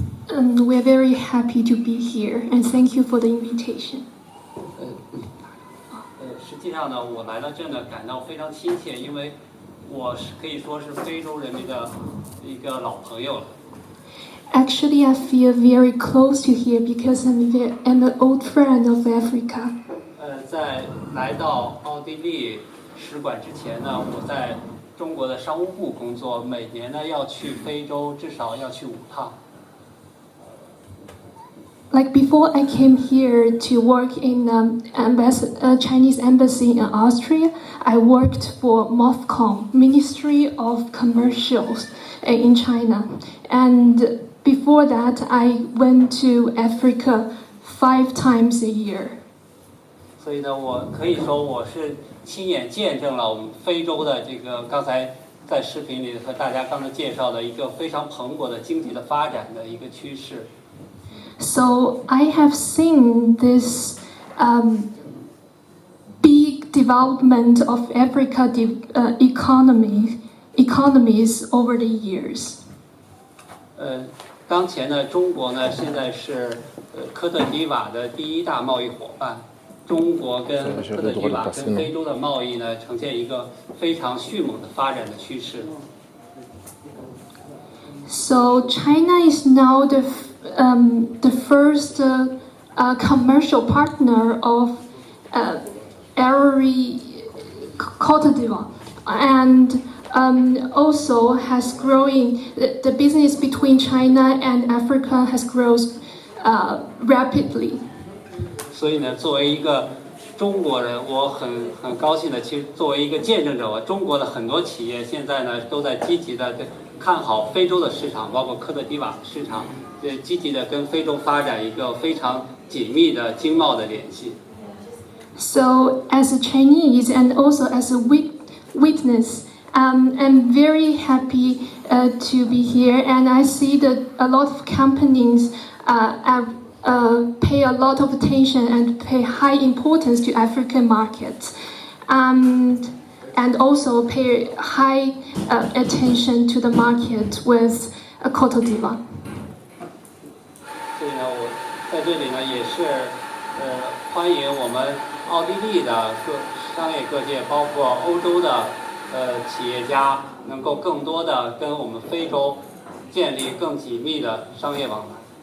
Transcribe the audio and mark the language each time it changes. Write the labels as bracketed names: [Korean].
[English] We're very happy to be here, and thank you for the invitation. [Chinese] 实际上呢，我来到这呢，感到非常亲切，因为我可以说是非洲人民的一个老朋友了。 [English] Actually, I feel very close to here because I'm an old friend of Africa. [Chinese] 在来到奥地利使馆之前呢，我在中国的商务部工作，每年呢要去非洲，至少要去5趟。 [English] Like before I came here to work in Chinese embassy in Austria, I worked for MOFCOM, Ministry of Commercials in China. And before that, I went to Africa 5 times a year. [Chinese] 所以呢，我可以说我是亲眼见证了我们非洲的这个刚才在视频里和大家刚才介绍的一个非常蓬勃的经济的发展的一个趋势。 [English] So I have seen this big development of Africa economies over the years. [Chinese] 当前呢，中国呢现在是科特迪瓦的第1大贸易伙伴。中国跟科特迪瓦跟非洲的贸易呢，呈现一个非常迅猛的发展的趋势。 [English] So China is now the first commercial partner of Cote d'Ivoire, and also has growing. The business between China and Africa has grown rapidly. [Chinese] 所以呢，作为一个中国人，我很高兴的，其实作为一个见证者，中国的很多企业现在呢都在积极的看好非洲的市场，包括科特迪瓦市场，积极的跟非洲发展一个非常紧密的经贸的联系。 [English] So, as a Chinese and also as a witness, I'm very happy to be here, and I see that a lot of companies pay a lot of attention and pay high importance to African markets, and also pay high attention to the market with Cote d'Ivoire. [Chinese] 所以呢，我在这里呢也是欢迎我们奥地利的商业各界，包括欧洲的企业家，能够更多的跟我们非洲建立更紧密的商业往来。